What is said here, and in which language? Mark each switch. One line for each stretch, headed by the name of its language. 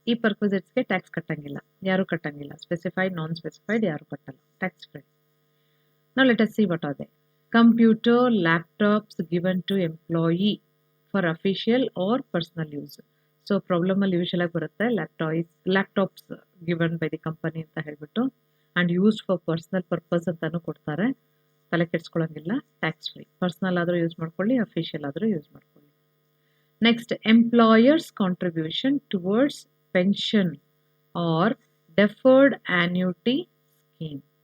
Kannada: ಈ perquisitesಗೆ ಟ್ಯಾಕ್ಸ್ ಕಟ್ಟಂಗಿಲ್ಲ, ಯಾರು ಕಟ್ಟಂಗಿಲ್ಲ. ಸ್ಪೆಸಿಫೈಡ್, ನಾನ್ ಸ್ಪೆಸಿಫೈಡ್ ಯಾರು ಕಟ್ಟಲ್ಲ, tax free.
English: Now let us see what are they. Computer, laptops given to employee for official or personal use. So problem
Kannada: ಅಲ್ಲಿ
English: usual
Kannada: ಆಗಿ ಬರುತ್ತೆ
English: laptops given by the company
Kannada: ಅಂತ ಹೇಳ್ಬಿಟ್ಟು
English: and used for personal purpose
Kannada: ಅಂತಾನು ಕೊಡ್ತಾರೆ. ತಲೆ ಕೆಡ್ಸ್ಕೊಳಂಗಿಲ್ಲ, tax free. Personal ಆದರೂ use ಮಾಡ್ಕೊಳ್ಳಿ, ಅಫಿಷಿಯಲ್ ಆದರೂ ಯೂಸ್ ಮಾಡ್ಕೊಳ್ಳಿ.
English: Next, employers contribution towards pension or deferred annuity scheme.